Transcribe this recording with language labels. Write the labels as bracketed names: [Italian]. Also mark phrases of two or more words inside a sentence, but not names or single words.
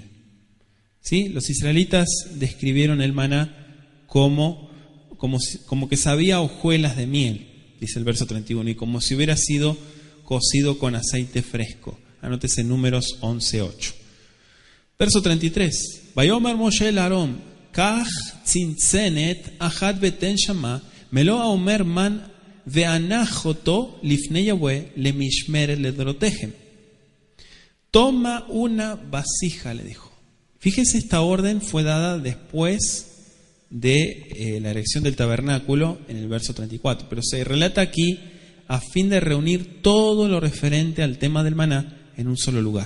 [Spanish] ¿Sí? Los israelitas describieron el maná como que sabía hojuelas de miel, dice el verso 31, y como si hubiera sido cocido con aceite fresco. Anótese Números 11:8. Verso 33. [Hebrew] ויאמר משה אל אהרן קח צנצנת אחת ותן שמה מלא העמר מן והנח אתו לפני יהוה למשמרת לדרתיכם. [Spanish] Toma una vasija, le dijo. Fíjese, esta orden fue dada después de la erección del tabernáculo en el verso 34, pero se relata aquí a fin de reunir todo lo referente al tema del maná en un solo lugar.